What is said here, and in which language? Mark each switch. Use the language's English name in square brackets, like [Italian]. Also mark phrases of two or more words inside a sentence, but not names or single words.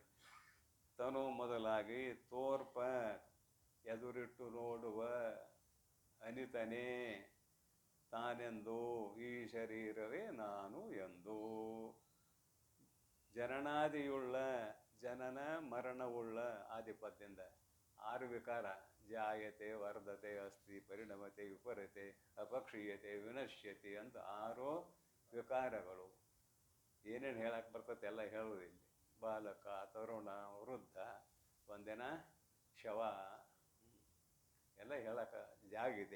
[Kannada] ತನು ಮೊದಲಾಗಿ ತೋರ್ಪ ಎದುರಿಟ್ಟು ನೋಡುವ ಅನಿತನೇ ತಾನೆಂದು ಈ ಶರೀರವೇ ನಾನು ಎಂದು. ಜನನಾದಿಯುಳ್ಳ, ಜನನ ಮರಣವುಳ್ಳ ಆದಿಪದ್ಯದಿಂದ 6 ವಿಕಾರ: [Sanskrit] ಜಾಯತೆ, ವರ್ಧತೆ, ಅಸ್ತಿ, ಪರಿಣಮತೆ, ವಿಪರತೆ, ಅಪಕ್ಷೀಯತೆ, ವಿನಶ್ಯತೆ [Kannada] ಅಂತ 6 ವಿಕಾರಗಳು. ಏನೇನು ಹೇಳಕ್ಕೆ ಬರ್ತದೆ ಎಲ್ಲ ಹೇಳೋದಿಲ್ಲ. ಬಾಲಕ, ತರುಣ, ವೃದ್ಧ, ಒಂದಿನ ಶವ ಎಲ್ಲ ಹೇಳಕ್ಕೆ ಜಾಗಿದೆ.